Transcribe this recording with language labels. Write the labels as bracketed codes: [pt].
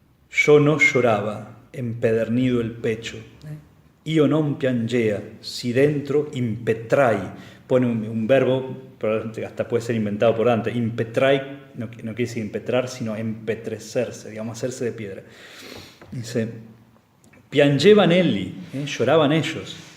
[es] Yo no lloraba, empedernido el pecho. [it] Io non piangea, si dentro impetrai. [es] Pone un verbo, hasta puede ser inventado por Dante. Impetrai no quiere decir impetrar, sino empetrecerse, digamos, hacerse de piedra. Dice, [it] piangevan elli, [es] lloraban ellos.